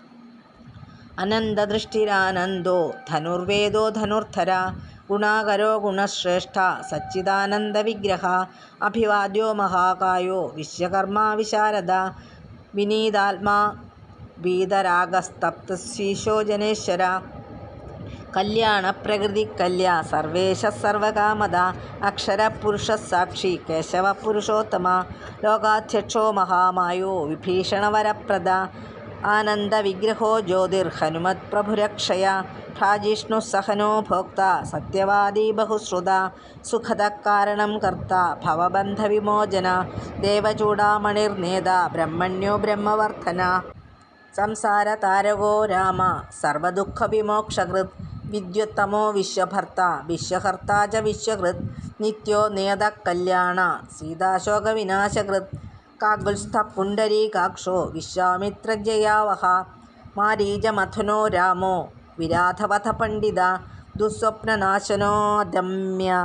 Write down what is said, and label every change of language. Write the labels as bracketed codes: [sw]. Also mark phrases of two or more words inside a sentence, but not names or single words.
[sa] अनन्तदृष्टिरानन्दो धनुर्वेदो धनुर्धर गुणाकरो गुणश्रेष्ठ सच्चिदानन्दविग्रह अभिवाद्यो महाकायो विश्वकर्मा विशारद विनीतात्मा वीतरागस्तप्तशीशो जनेश्वर कल्याणप्रकृतिकल्या सर्वेशः सर्वकामद अक्षरपुरुषः साक्षी केशवः पुरुषोत्तम लोकाध्यक्षो महामायो विभीषणवरप्रद आनन्दविग्रहो ज्योतिर्हनुमत्प्रभुरक्षय ഭ്രാജിഷ്ണു സഹനോ ഭോക്ത സത്യവാദീ ബഹുശ്രുത സുഖദകാരണം കർത്ത ഭവബന്ധവിമോചന ദേവചൂഡാമണിർനേത ബ്രഹ്മണ്യോ ബ്രഹ്മവർദ്ധന സംസാരതാരകോ രാമ സർവദുഃഖവിമോക്ഷകൃത് വിദ്യുത്തമോ വിശ്വഭർത്ത വിശ്വഹർത്താ ച വിശ്വകൃത് നിത്യോ നേത കല്യാണ സീതാശോകവിനാശകൃത് കാകുൽസ്ഥപുണ്ടരീകാക്ഷോ വിശ്വാമിത്രജയാവഹ മാരീചമഥുനോ രാമോ വിരാധവധ പണ്ഡിത ദുസ്വപ്നനാശനോദമ്യ